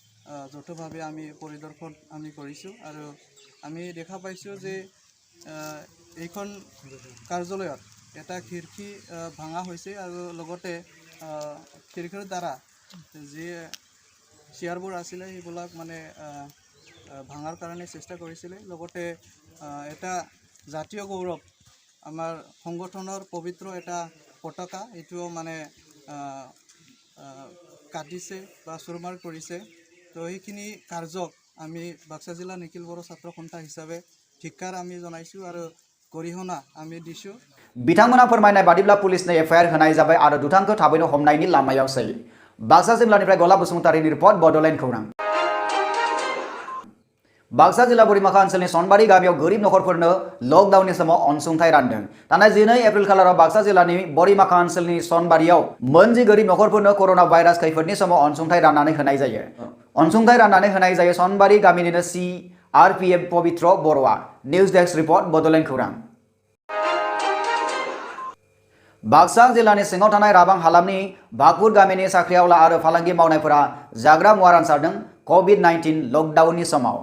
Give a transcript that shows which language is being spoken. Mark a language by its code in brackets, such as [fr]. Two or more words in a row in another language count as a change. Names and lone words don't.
[as] যৌথভাৱে আমি পৰিদৰ্শন আমি কৰিছোঁ আৰু আমি দেখা পাইছোঁ যে এইখন কাৰ্যালয়ত এটা খিৰিকী ভাঙা হৈছে আৰু লগতে খিৰিকীৰ দ্বাৰা যি চেয়াৰবোৰ আছিলে সেইবিলাক মানে ভাঙাৰ কাৰণে চেষ্টা কৰিছিলে লগতে এটা জাতীয় গৌৰৱ আমাৰ সংগঠনৰ পবিত্ৰ এটা পতাকা এইটোও মানে কাটিছে বা চুৰমাৰ কৰিছে তো সেইখিনি কাৰ্যক আমি বাক্সা জিলা নিখিল বড়ো ছাত্ৰ সন্থা হিচাপে ধিক্কাৰ আমি জনাইছোঁ আৰু গৰিহণা আমি দিছোঁ [brx] बिथांमोना फोरमायनाय बादिब्ला पुलिसनो एफआईआर होनाय जाबाय आरो दुथांखौ थाबैनो हमनायनि लामायावसै बाक्सा जिल्लानिफ्राय गलाब बसुमतारिनि रिपर्ट बड'लेण्ड खौरां बाक्सा जिल्ला बोरिमाखा ओनसोलनि सनबारि गामियाव गोरिब नखरफोरनो लकडाउननि समाव अनसुंथाइ रानदों थानाय 12 एप्रिल खालाराव बाक्सा जिल्लानि बोरिमाखा ओनसोलनि सनबारियाव मोनजि गोरिब नखरफोरनो कोरोना भाइरास खैफोदनि समाव अनसुंथाइ राननानै होनाय जायो अनसुंथाइ राननानै होनाय जायो सनबारि गामिनिनो CRPF पवित्र बर'आ निउज डेस्क रिपर्ट बड'लेण्ड खौरां बाक्सा जिल्लानि सिङाव थानाय राबां हालामनि बागपुर गामिनि साख्रिआवला आरो फालांगि मावनायफोरा जाग्रा मुवा रानसारदों COVID-19 लकडाउननि समाव